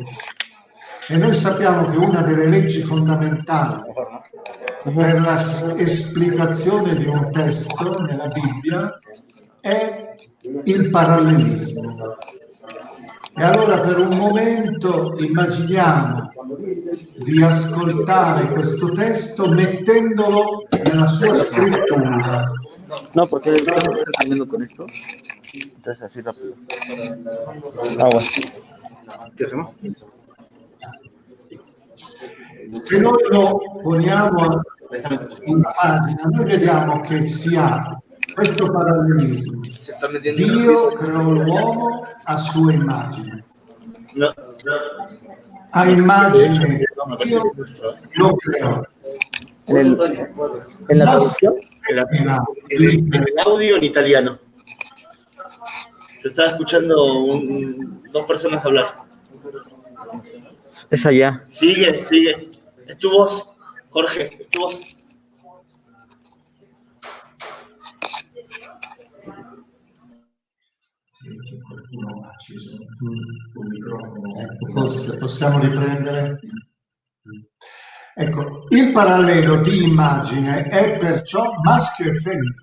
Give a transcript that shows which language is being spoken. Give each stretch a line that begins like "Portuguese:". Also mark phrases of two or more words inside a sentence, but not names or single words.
Italian: E noi sappiamo che una delle leggi fondamentali per la esplicazione di un testo nella Bibbia è il parallelismo. E allora per un momento immaginiamo di ascoltare questo testo mettendolo nella sua scrittura.
Spanish: No, porque estamos terminando con esto. Entonces así rápido. Ah, bueno. ¿Qué hacemos?
Italian: Se noi lo poniamo in pagina, noi vediamo che si ha questo parallelismo. Dio creò l'uomo a sua immagine. A immagine Dio lo creò.
Spanish: En la traducción. En el audio en italiano. Se estaba escuchando dos personas hablar. Es allá. Sigue. Es tu voz, Jorge, es tu voz.
Italian: Sì, che qualcuno ha acceso un microfono. Ecco, forse possiamo riprendere. Ecco, il parallelo di immagine è perciò maschio e femmina.